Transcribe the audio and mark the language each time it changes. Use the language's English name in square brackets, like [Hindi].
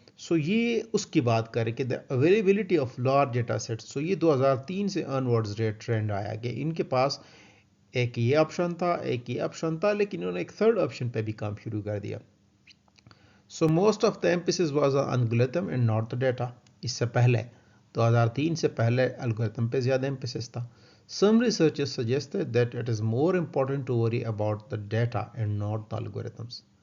[Urdu] سو یہ اس کی بات کریں کہ [English] The availability of large data sets. [Urdu] سو یہ 2003 سے آنورڈز ٹرینڈ آیا کہ ان کے پاس ایک یہ آپشن تھا، ایک یہ آپشن تھا، لیکن انہوں نے ایک تھرڈ آپشن پہ بھی کام شروع کر دیا. [English] So most of the emphasis was on algorithm and not the data. [Urdu] اس سے پہلے 2003 سے پہلے الگورتھم پہ زیادہ ایمپسس تھا. [English] Some researchers suggested that it is more important to worry about the data and not the algorithms.